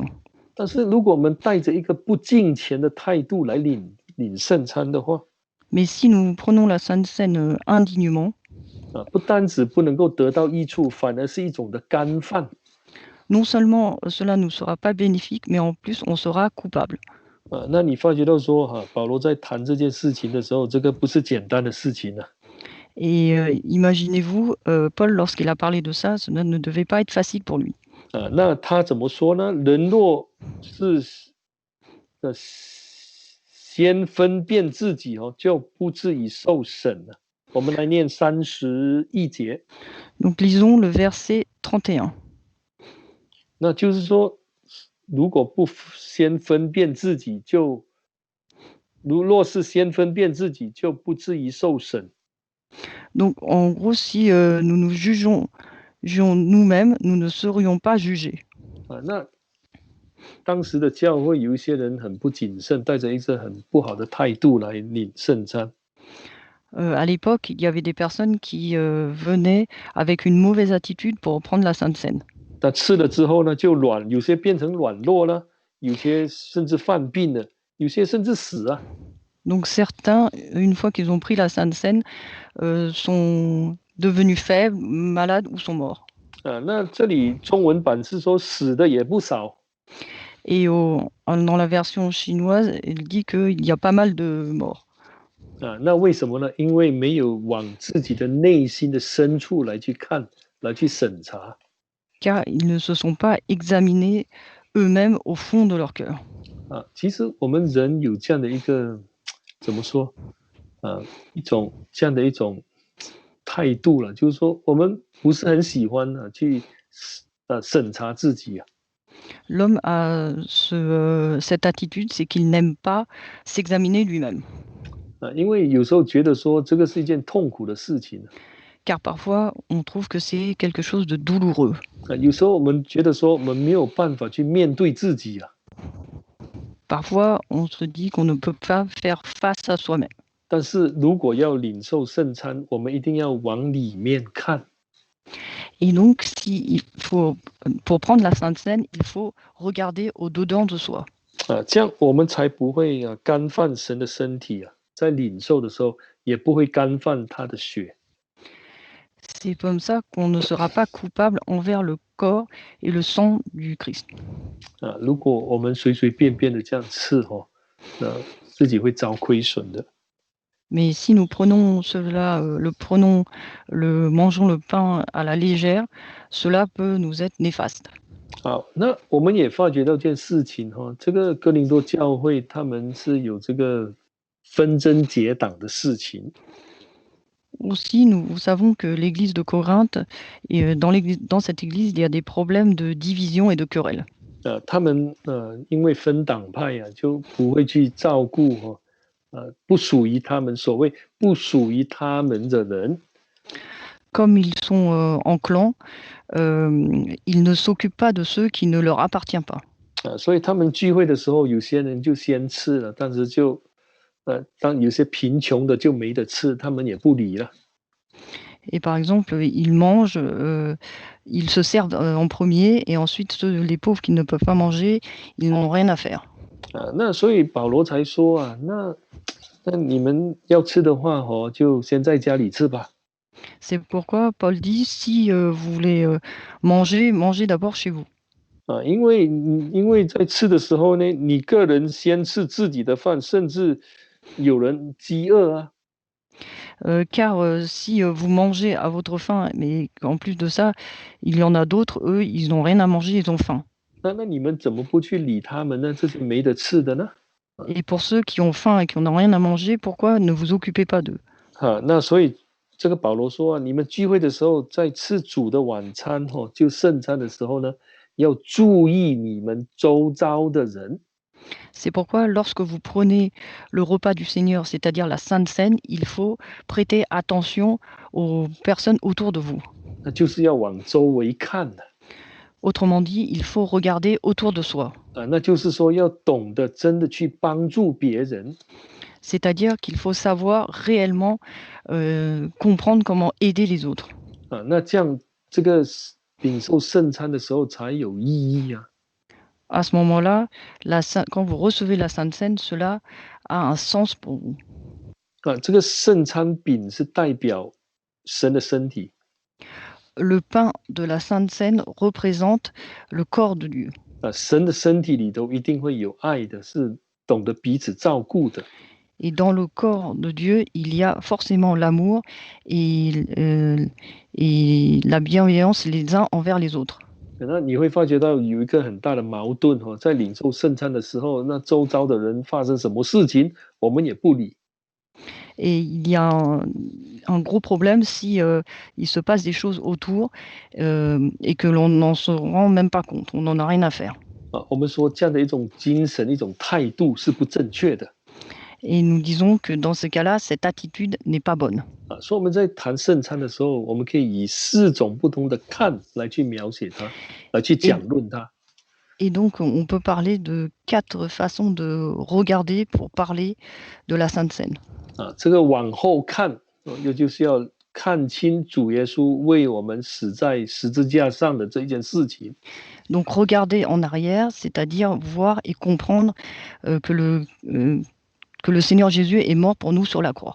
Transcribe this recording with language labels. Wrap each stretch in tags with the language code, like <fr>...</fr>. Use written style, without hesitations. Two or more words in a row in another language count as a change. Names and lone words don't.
<zh>但是如果我们带着一个不敬虔的态度来领圣餐的话，</zh> <fr>Mais si nous prenons la Sainte Seine indignement,</fr> <zh>不单只不能够得到益处，反而是一种的干犯。</zh> <fr>non seulement cela ne sera pas bénéfique, mais en plus on sera coupable.</fr> <zh>那你发觉到说，保罗在谈这件事情的时候，这个不是简单的事情啊。</zh> <fr>Et imaginez-vous, Paul, lorsqu'il a parlé de ça, cela ne devait pas être facile pour lui.</fr> <zh>那他怎么说呢？人若是先分辨自己就不至于受审了。我们来念31节。</zh> <fr>Donc lisons le verset 31.</fr> <zh>那就是说，如果不先分辨自己，若是先分辨自己，就不至于受审。</zh> <fr>Donc en gros, si nous nous jugeons nous-mêmes, nous ne serions pas jugés.</fr> <zh>那当时的教会有一些人很不谨慎，带着一个很不好的态度来领圣餐。</zh> <fr>À l'époque, il y avait des personnes qui venaient avec une mauvaise attitude pour prendre la Sainte Seine.</fr> <zh>那吃了之后呢，就有些变成软弱了，有些甚至犯病了，有些甚至死啊。</zh> <fr>Donc certains, une fois qu'ils ont pris la Sainte Seine, sont devenus faibles, malades ou sont morts.</fr> <zh>那这里中文版是说死的也不少。</zh> <fr>Et dans la version chinoise, il dit qu'il y a pas mal de morts.</fr> <zh>那为什么呢？因为没有往自己的内心的深处来去看，来去审查。</zh> <fr>Car ils ne se sont pas examinés eux-mêmes au fond de leur cœur.</fr> <zh>其实我们人有这样的一个怎么说？这样的一种态度了，就是说我们不是很喜欢去审查自己啊。</zh> <fr>L'homme a cette attitude, c'est qu'il n'aime pas s'examiner lui-même.</fr> <zh>因为有时候觉得说这个是一件痛苦的事情。</zh> <fr>Car parfois, on trouve que c'est quelque chose de douloureux.</fr> <zh>有时候我们觉得说我们没有办法去面对自己啊。</zh> <fr>Parfois, on se dit qu'on ne peut pas faire face à soi-même.</fr> <zh>但是如果要领受圣餐，我们一定要往里面看。</zh> <fr>Et donc, pour prendre la Sainte Seine, il faut regarder au-dedans de soi.</fr> <zh>这样我们才不会干犯神的身体啊，在领受的时候也不会干犯他的血。</zh> <fr>C'est comme ça qu'on ne sera pas coupable envers le corps et le sang du Christ.</fr> <zh>如果我们随随便便的这样吃那自己会遭亏损的。</zh> <fr>Mais si nous prenons cela, mangeons le pain à la légère, cela peut nous être néfaste.</fr> <zh>好，那我们也发觉到一件事情这个哥林多教会他们是有这个纷争结党的事情。</zh> <fr>Aussi, nous savons que l'église de Corinthe, dans cette église, il y a des problèmes de division et de querelle.</fr> <zh>他们因为分党派就不会去照顾不属于他们所谓不属于他们的人。</zh> <fr>Comme ils sont en clan, ils ne s'occupent pas de ceux qui ne leur appartiennent pas.</fr> <zh>所以他们聚会的时候，有些人就先吃了，但是当有些贫穷的就没得吃，他们也不理了。</zh> <fr>Et par exemple, ils mangent, ils se servent en premier, et ensuite les pauvres qui ne peuvent pas manger, ils n'ont rien à faire.</fr> <zh>那所以保罗才说那你们要吃的话就先在家里吃吧。</zh> <fr>C'est pourquoi Paul dit, si vous voulez manger, mangez d'abord chez vous.</fr> <zh>因为在吃的时候呢，你个人先吃自己的饭，甚至有人饥饿</zh> <fr>car si vous mangez à votre faim, mais en plus de ça, il y en a d'autres, eux, ils n'ont rien à manger, ils ont faim.</fr> <zh>那你们怎么不去理他们呢？这些没得吃的呢？</zh> <fr>Et pour ceux qui ont faim et qui n'ont rien à manger, pourquoi ne vous occupez pas d'eux?</fr> <zh>那所以这个保罗说你们聚会的时候，在吃主的晚餐就圣餐的时候呢，要注意你们周遭的人。</zh> <fr>C'est pourquoi lorsque vous prenez le repas du Seigneur, c'est-à-dire la Sainte Seine, il faut prêter attention aux personnes autour de vous.</fr> <zh>那就是要往周围看的。</zh> <fr>Autrement dit, il faut regarder autour de soi.</fr> <zh>那就是说要懂得真的去帮助别人。</zh> <fr>C'est-à-dire qu'il faut savoir réellement comprendre comment aider les autres.</fr> <zh>那这样这个领受圣餐的时候才有意义</zh> <fr>À ce moment-là, quand vous recevez la Sainte Seine, cela a un sens pour vous.</fr> <zh>这个圣餐饼是代表神的身体。</zh> <fr>Le pain de la Sainte Seine représente le corps de Dieu.</fr> <zh>神的身体里头一定会有爱的，是懂得彼此照顾的。</zh> <fr>Et dans le corps de Dieu, il y a forcément l'amour et la bienveillance les uns envers les autres.</fr> <zh>那你会发觉到有一个很大的矛盾在领受圣餐的时候，那周遭的人发生什么事情，我们也不理。</zh> <fr>Et il y a un gros problème si il se passe des choses autour et que l'on n'en se rend même pas compte, on n'en a rien à faire.</fr> <zh>我们说这样的一种精神、一种态度是不正确的。</zh> <fr>Et nous disons que dans ce cas-là, cette attitude n'est pas bonne.</fr> <zh>所以我们在谈圣餐的时候，我们可以以4种不同的看来去描写它，来去讲论它。</zh> <fr>Et donc, on peut parler de 4 façons de regarder pour parler de la Sainte Seine.</fr> <zh>这个往后看，又就是要看清主耶稣为我们死在十字架上的这一件事情。</zh> <fr>Donc, regarder en arrière, c'est-à-dire voir et comprendre que le Seigneur Jésus est mort pour nous sur la croix.</fr>